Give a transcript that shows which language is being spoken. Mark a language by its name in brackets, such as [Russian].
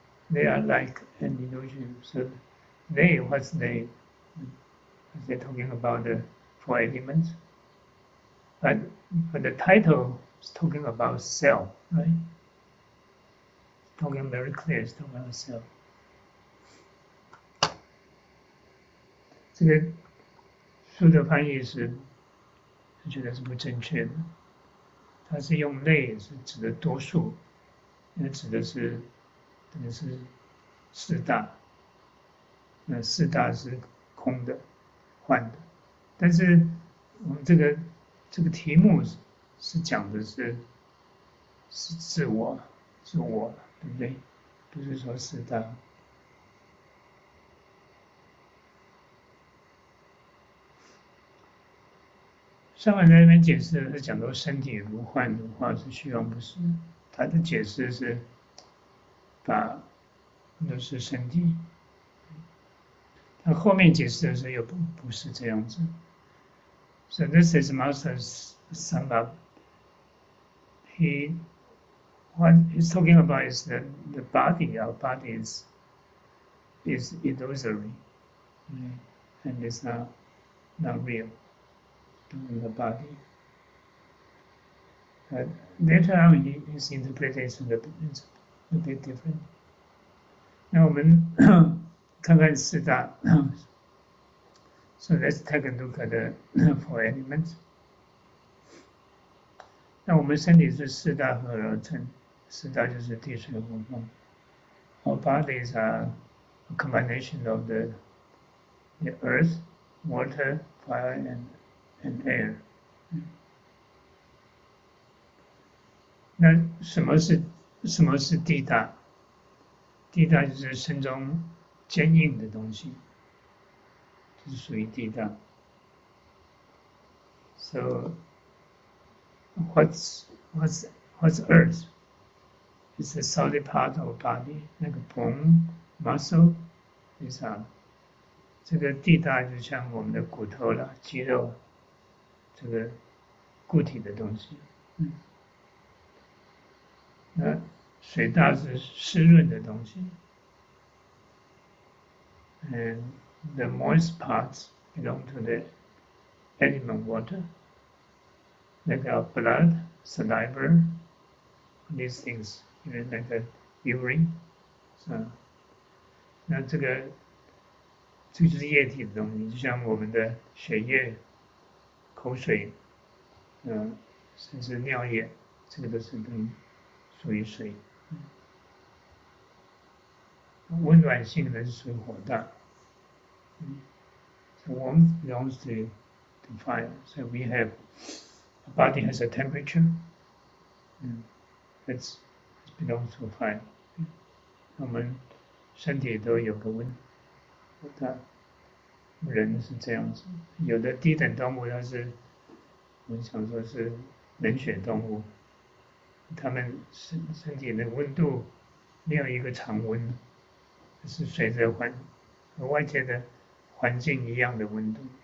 [English] They are like an illusion. So they, what's they? They're talking about the four elements. But the title is talking about self, right? Talking very clear, it's talking about self. [Chinese] 这个书的翻译是觉得是不正确的，它是用类是指的多数，那指的是等于是四大，那四大是空的、幻的，但是我们这个题目是讲的是自我，对不对？不是说四大。上文在那边解释是讲到身体如幻如化是虚妄不实，他的解释是把都是身体，他后面解释的时候又不是这样子。 [English] So this is Master's sum up. What he's talking about is the body. Our body is illusory, and it's not real. In the body. But later on, his interpretation is a bit different. [Chinese] 那我们看看四大。 [English] So let's take a look at the four elements. [Chinese] 那我们身体是四大合而成，四大就是地水火风。 [English] Our bodies are a combination of the earth, water, fire, and air. [Chinese] 那什么是地大？地大就是身中坚硬的东西，就是属于地大。 [English] So what's earth? It's a solid part of body. [Chinese] 那个 [English] bone, muscle, these are [Chinese] 这个地大就像我们的骨头啦、肌肉。这个固体的东西， [English] 那水大是湿润的东西，and the moist parts belong to the element water, like our blood, saliva, these things, like the urine. [Chinese] 那这个就是液体的东西，就像我们的血液。口水，甚至尿液，这个都是属于水。温暖性的是属于火大。 [English] The warmth belongs to fire. So we have a body has a temperature. It belongs to fire. [Chinese] 我们身体都有个温度，人是这样子。有的低等动物它是，我们想说是冷血动物，它们身体的温度没有一个常温，是随着和外界的环境一样的温度。